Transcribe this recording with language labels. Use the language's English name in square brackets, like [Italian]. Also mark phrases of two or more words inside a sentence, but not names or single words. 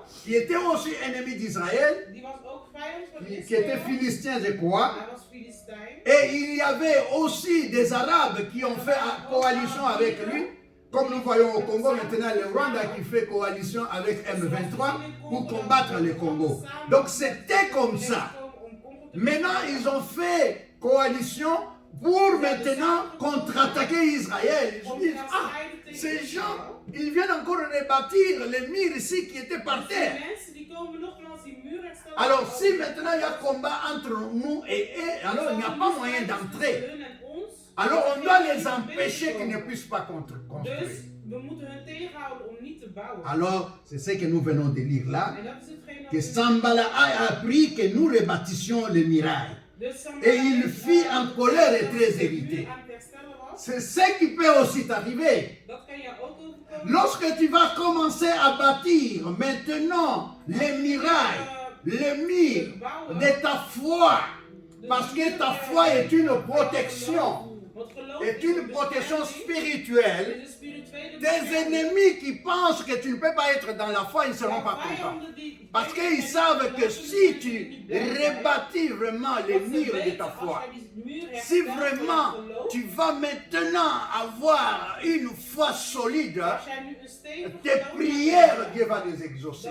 [French] qui était aussi ennemi d'Israël, [Dutch] die was ook vijand van [French] qui était [Dutch] Israël. [French] philistin, je crois. [Dutch] Hij was Filistijn. [French] Et il y avait aussi des Arabes qui ont fait coalition avec lui. Comme nous voyons au Congo maintenant, le Rwanda qui fait coalition avec M23 pour combattre le Congo. Donc c'était comme ça. Maintenant, ils ont fait coalition pour maintenant contre-attaquer Israël. Ils se disent, ah, ces gens, ils viennent encore rebâtir les murs ici qui étaient par terre. [Dutch] Mensen die komen nogmaals die muur herstellen. [French] Alors si maintenant il y a combat entre nous et eux, alors il n'y a pas moyen d'entrer. [Dutch] Hun en ons. [French] Alors on doit les empêcher qu'ils ne puissent pas construire. [Dutch] Dus we moeten hun tegenhouden om niet te bouwen. [French] Alors, c'est ce que nous venons de lire là, [Dutch] En dat is hetgeen dat [French] que [Dutch] we- [French] Sanballat a appris que nous rebâtissions les murailles. [Dutch] Dus Sanballat [French] Et il [Dutch] heeft, [French] fit en colère et [Dutch] dat [French] très [Dutch] de [French] irrité. [Dutch] muur aan het herstellen was. [French] C'est ce qui peut aussi t'arriver. [Dutch] Dat kan je ook overkomen. [French] Lorsque tu vas commencer à bâtir maintenant les murailles, les murs de ta foi, parce que ta foi est une protection, [Dutch] Want geloof [French] est [Dutch] is [French] une [Dutch] een [French] protection [Dutch] bescherming. [French] spirituelle. [Dutch] Het is een spirituele [French] Tes [Dutch] bescherming. [French] ennemis qui pensent que tu ne peux pas être dans la foi, ils ne seront pas contents. Parce qu'ils savent que si tu rebâtis vraiment les murs de ta foi, si vraiment tu vas maintenant avoir une foi solide, tes prières, Dieu va les exaucer.